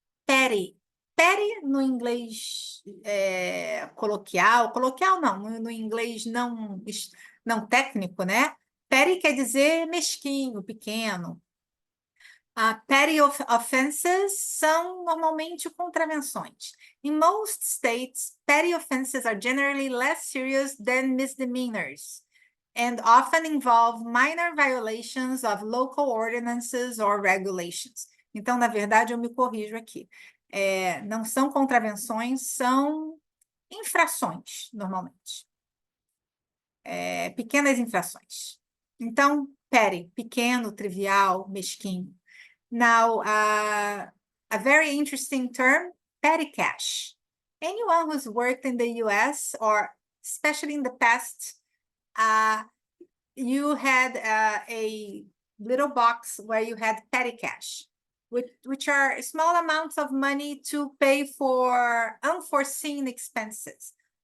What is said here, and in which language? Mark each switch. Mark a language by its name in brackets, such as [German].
[Portuguese] Petty no inglês coloquial não, no inglês não técnico, né? Petty quer dizer mesquinho, pequeno. Petty offenses são normalmente contravenções. [English] In most states, petty offenses are generally less serious than misdemeanors and often involve minor violations of local ordinances or regulations. [Portuguese] Então, na verdade, eu me corrijo aqui. Não são contravenções, são infrações, normalmente. Pequenas infrações. Então, petty, pequeno, trivial, mesquinho. [English] Now, a very interesting term, petty cash. Anyone who's worked in the US, or especially in the past, you had a little box where you had petty cash, which are small amounts of money to pay for unforeseen expenses.